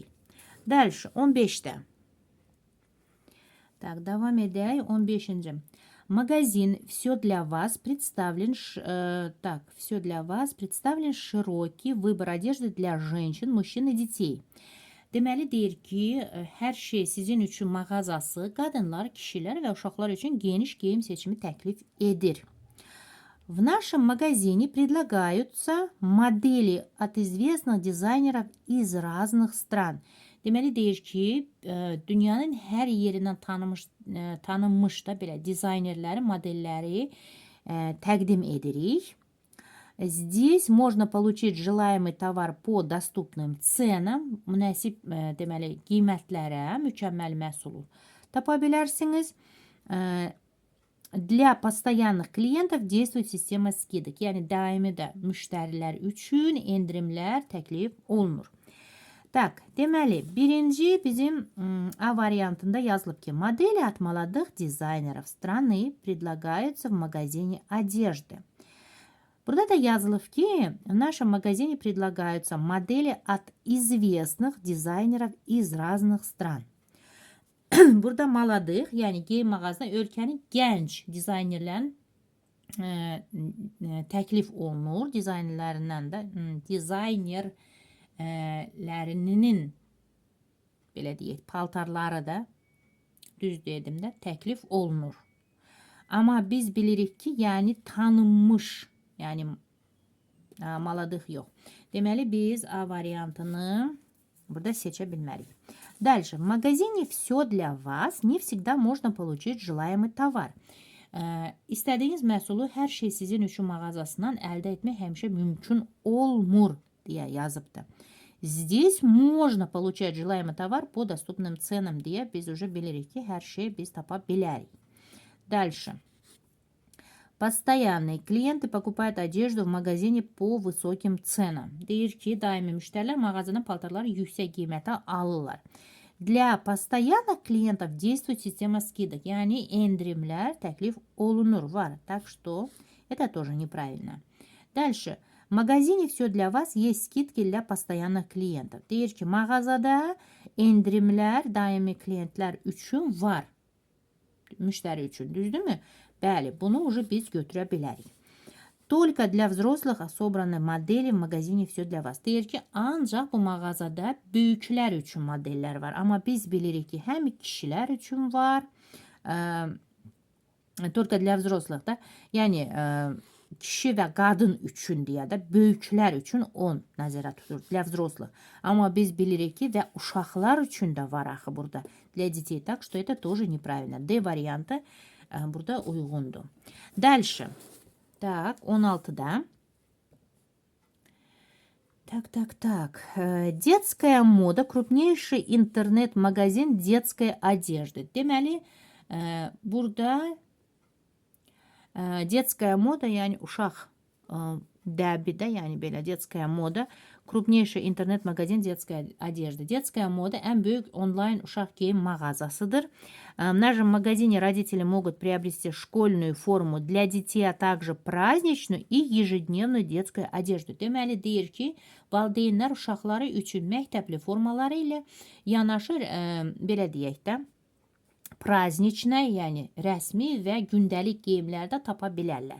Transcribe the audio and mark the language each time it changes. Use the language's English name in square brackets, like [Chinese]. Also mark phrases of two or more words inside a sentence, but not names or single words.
[Russian] Дальше, 15'te. Так, [Azerbaijani] devam edək. [Russian] 15. Магазин «Все для вас» представлен широкий выбор одежды для женщин, мужчин и детей. [Azerbaijani] Deməli deyir ki, hər şey sizin üçün mağazası qadınlar, kişilər və uşaqlar üçün geniş geyim seçimi təklif edir. [Russian] В нашем магазине предлагаются модели от известных дизайнеров из разных стран. [Azerbaijani] Deməli deyir ki, dünyanın hər yerindən tanınmış da belə dizaynerləri, modelləri təqdim edirik. [Russian] Здесь можно получить желаемый товар по доступным ценам. [Azerbaijani] Münasib deməli qiymətlərə mükəmməl məhsulu tapa bilərsiniz. [Russian] Для постоянных клиентов действует система скидок. [Azerbaijani] Yəni daimi də müştərilər üçün endirimlər təklif olunur. Так, deməli, birinci bizim A variantında yazılıb ki, [Russian] модели от молодых дизайнеров страны предлагаются в магазине одежды. [Azerbaijani] Burada da yazılıb ki, [Russian] в нашем магазине предлагаются модели от известных дизайнеров из разных стран. [Azerbaijani] Burada молодых, yəni geyim mağazasında ölkənin gənc dizaynerlərin təklif olunur. Dizaynerlərindən də dizaynerlərinin belə deyək, paltarları da düz dedim də təklif olunur. Amma biz bilirik ki, yəni tanınmış, yəni молодых yox. Deməli biz A variantını burada seçə bilmərik. [Russian] Дальше. В магазине «Все для вас» не всегда можно получить желаемый товар. [Azerbaijani] İstədiyiniz məhsulu hər şey sizin üçün mağazasından əldə etmək həmişə mümkün olmur deyə yazıbdır. [Russian] Здесь можно получать желаемый товар по доступным ценам [Azerbaijani] deyə biz уже bilirik ki, hər şey biz tapa bilərik. [Russian] Дальше. Постоянные клиенты покупают одежду в магазине по высоким ценам. [Azerbaijani] Deyir ki, daimi müştərilər mağazadan paltarları yüksək qiymətə alırlar. [Russian] Для постоянных клиентов действует система скидок. [Azerbaijani] Yəni endirimlər təklif olunur, var. [Russian] Так что это тоже неправильно. Дальше. В магазине «Все для вас» есть скидки для постоянных клиентов. [Azerbaijani] Deyir ki, mağazada endirimlər daimi klientlər üçün var. Müştəri üçün, düzdürmü? Bəli, bunu уже biz götürə bilərik. [Russian] Только для взрослых собраны модели в магазине «Все для вас». [Azerbaijani] Deyir ki, ancaq bu mağazada böyüklər üçün modellər var. Amma biz bilirik ki, həm kişilər üçün var. [Russian] Только для взрослых da. [Azerbaijani] Yəni, kişi və qadın üçün deyə də böyüklər üçün 10 nəzərə tutulur. [Russian] Для взрослых. [Azerbaijani] Amma biz bilirik ki, və uşaqlar üçün də var axı burada. [Russian] Для детей. Так что это тоже неправильно. [Azerbaijani] D variantı burada uyğundur. [Russian] Дальше. Так, 16'da. Так. Детская мода. Крупнейший интернет-магазин детской одежды. [Azerbaijani] Демeli, burada [Russian] детская мода, [Azerbaijani] yani uşaq dəbidə, yani belə [Russian] детская мода. Крупнейший интернет-магазин детской одежды. Детская мода [Azerbaijani] en büyük онлайн uşaq giyim mağazasıdır. [Russian] В нашем магазине родители могут приобрести школьную форму для детей, а также праздничную и ежедневную детскую одежду. [Azerbaijani] Deməli deyir ki, valideynlər uşaqları üçün məktəbli formaları ilə yanaşı, belə deyək də, праздничная, yani rəsmi və gündəlik geyimlərdə tapa bilərlər.